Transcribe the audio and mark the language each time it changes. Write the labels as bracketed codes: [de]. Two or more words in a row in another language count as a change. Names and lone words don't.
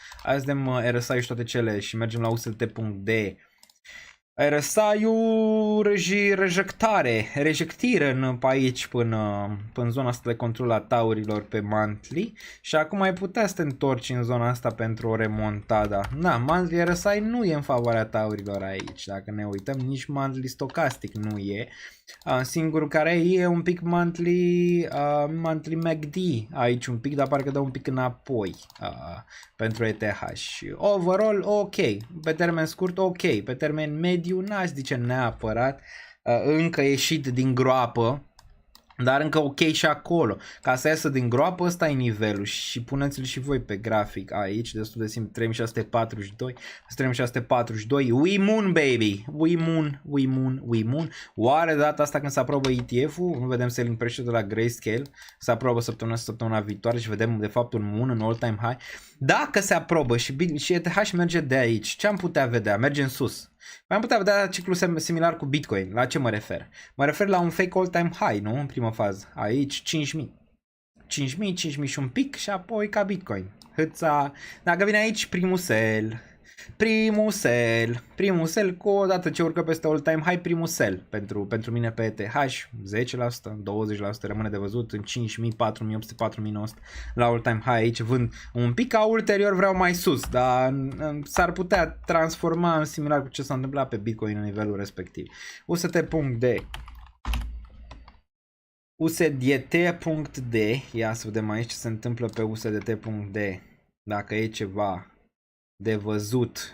[ro] Hai să vedem RSI și toate cele și mergem la USDT.de. RSI-ul rejectire pe aici până în zona asta de control a taurilor pe monthly și acum ai putea să te întorci în zona asta pentru o remontada. Na, [en] monthly RSI [ro] nu e în favoarea taurilor aici, dacă ne uităm, nici monthly stocastic nu e. Singurul care e un pic [en] monthly MACD [ro] aici un pic, dar parcă dă un pic înapoi pentru ETH. Overall ok, pe termen scurt ok, pe termen mediu n-aș zice neapărat, încă ieșit din groapă, dar încă ok și acolo. Ca să iasă din groapă, ăsta e nivelul și puneți-l și voi pe grafic aici, destul de simplu, 3642, 3642, [en] we moon baby, we moon. [ro] Oare de data asta când se aprobă ETF-ul, nu vedem [en] selling pressure [ro] de la Grayscale, se aprobă săptămâna viitoare și vedem de fapt un moon în [en] all-time high. [ro] Dacă se aprobă și ETH merge de aici, ce am putea vedea? Merge în sus. Am putea vedea ciclul similar cu Bitcoin. La ce mă refer? Mă refer la un [en] fake all-time high, [ro] nu? În prima fază. Aici 5000. 5000 și un pic și apoi ca Bitcoin. Hâța. Dacă vine aici primul sell cu odată ce urcă peste [en] all-time high, [ro] primul sell pentru mine pe ETH, 10%, 20% rămâne de văzut în 5000, 4800, 4900 la [en] all-time high [ro] aici vând un pic, ca ulterior vreau mai sus, dar s-ar putea transforma în similar cu ce s-a întâmplat pe Bitcoin în nivelul respectiv. USDT.de USDT.de, ia să vedem aici ce se întâmplă pe USDT.de, dacă e ceva de văzut.